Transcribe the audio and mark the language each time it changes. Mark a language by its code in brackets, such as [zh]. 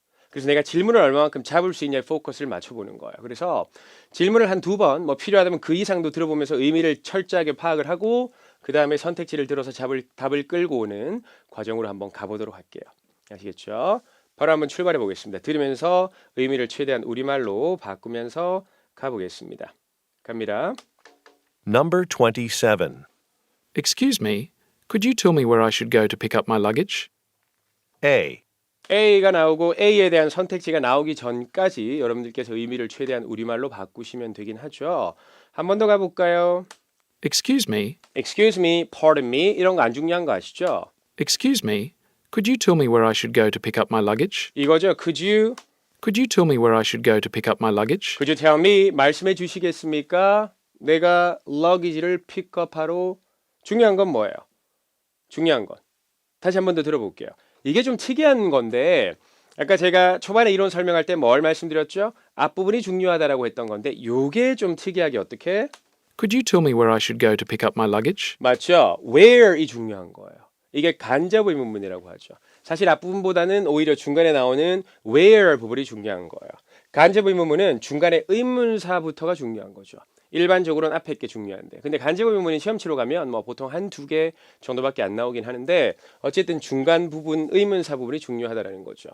[ko] 그래서 내가 질문을 얼마만큼 잡을 수 있냐에 포커스를 맞춰보는 거예요. 그래서 질문을 한 2번, 뭐 필요하다면 그 이상도 들어보면서 의미를 철저하게 파악을 하고 그 다음에 선택지를 들어서 답을 끌고 오는 과정으로 한번 가보도록 할게요. 아시겠죠? 바로 한번 출발해 보겠습니다. 들으면서 의미를 최대한 우리말로 바꾸면서 가보겠습니다. 갑니다. [en] Number 27. Excuse me, could you tell me where I should go to pick up my luggage? A. [ko] A가 나오고 A에 대한 선택지가 나오기 전까지 여러분들께서 의미를 최대한 우리말로 바꾸시면 되긴 하죠. 한 번 더 가볼까요? [en] Excuse me, Excuse me, pardon me [ko] 이런 거 안 중요한 거 아시죠? [en] excuse me, could you tell me where I should go to pick up my luggage? [ko] 이거죠. [en] Could you tell me where I should go to pick up my luggage? tell me [ko] 말씀해 주시겠습니까? 내가 luggage를 픽업하러 중요한 건 뭐예요? 중요한 건 다시 한 번 더 들어볼게요. 이게 좀 특이한 건데 아까 제가 초반에 이론 설명할 때 뭘 말씀드렸죠? 앞부분이 중요하다라고 했던 건데 요게 좀 특이하게 어떻게? [en] Could you tell me where I should go to pick up my luggage? [ko] 맞죠? where이 중요한 거예요. 이게 간접 의문문이라고 하죠. 사실 앞부분보다는 오히려 중간에 나오는 where 부분이 중요한 거예요. 간접 의문문은 중간에 의문사부터가 중요한 거죠. 일반적으로는 앞에 게 중요한데 근데 간접 의문문이 시험 치러 가면 뭐 보통 한 두 개 정도밖에 안 나오긴 하는데 어쨌든 중간 부분 의문사 부분이 중요하다라는 거죠.